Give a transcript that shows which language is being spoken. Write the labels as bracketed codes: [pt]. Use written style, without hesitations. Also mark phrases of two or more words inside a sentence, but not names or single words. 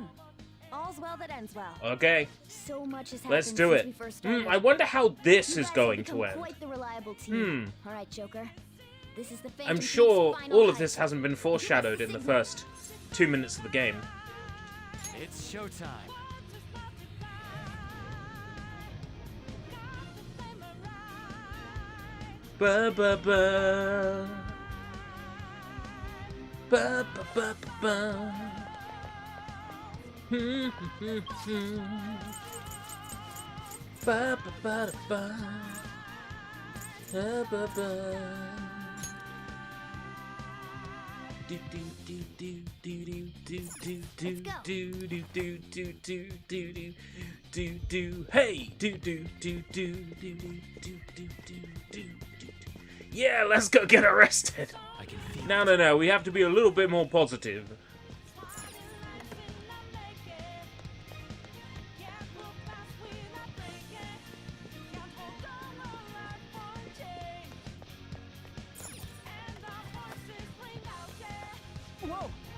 [en] All's well that ends well. Okay, So much has happened let's do since it. we first started. I wonder how this You is guys going have to become end. Quite the reliable team. All right, Joker. This is the Phantom I'm Thief's sure final all of fight. this hasn't been foreshadowed in the first 2 minutes of the game. It's showtime. Ba ba ba. Ba ba ba ba ba. Ba ba ba da ba. Ba ba ba. Do do do do do do do do do do do do do do do do hey do do do do do do do do do. Yeah, let's go get arrested. I can feel No, we have to be a little bit more positive. Whoa.